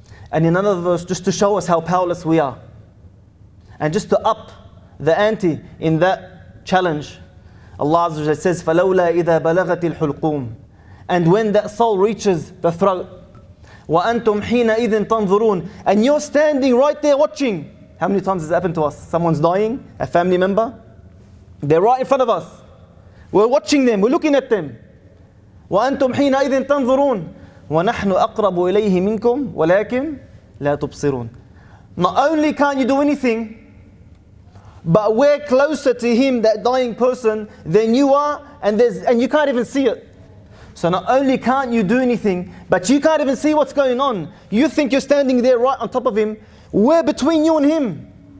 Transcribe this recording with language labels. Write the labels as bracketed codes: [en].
[en] And in another verse, just to show us how powerless we are, and just to up the ante in that challenge, Allah Azza wa Jalla says, [ar] فَلَوْلَا إِذَا بَلَغَتِ الْحُلْقُومِ. [en] And when that soul reaches the throat, [ar] وَأَنْتُمْ حِينَئِذٍ تَنْظُرُونَ. [en] And you're standing right there watching. How many times has it happened to us? Someone's dying, a family member, they're right in front of us. We're watching them, we're looking at them. [ar] وأنتم حينئذ تنظرون ونحن أقرب إليه منكم ولكن لا تبصرون. [en] Not only can't you do anything, but we're closer to him, that dying person, than you are, and you can't even see it. So not only can't you do anything, but you can't even see what's going on. You think you're standing there right on top of him. We're between you and him.